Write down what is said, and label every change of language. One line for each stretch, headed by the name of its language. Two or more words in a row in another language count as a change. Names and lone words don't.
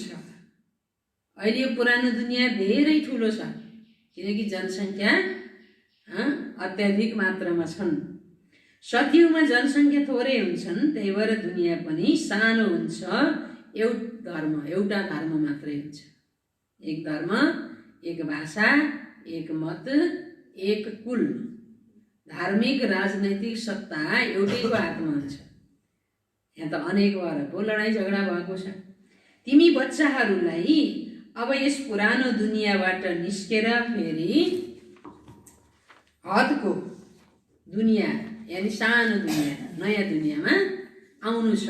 Nepali: अहिले यो पुरानो दुनियाँ धेरै ठुलो छ किनकि जनसङ्ख्या अत्याधिक मात्रामा छन्। सतयुगमा जनसङ्ख्या थोरै हुन्छन्, त्यही भएर दुनियाँ पनि सानो हुन्छ। एउटा धर्म मात्रै हुन्छ। एक धर्म, एक भाषा, एक मत, एक कुल। धार्मिक राजनैतिक सत्ता एउटैको हातमा हुन्छ। यहाँ त अनेक वरको लडाईँ झगडा भएको छ। तिमी बच्चाहरूलाई अब यस पुरानो दुनियाँबाट निस्केर फेरि हदको दुनियाँ, यानि सानो दुनियाँ, नयाँ दुनियाँमा आउनु छ।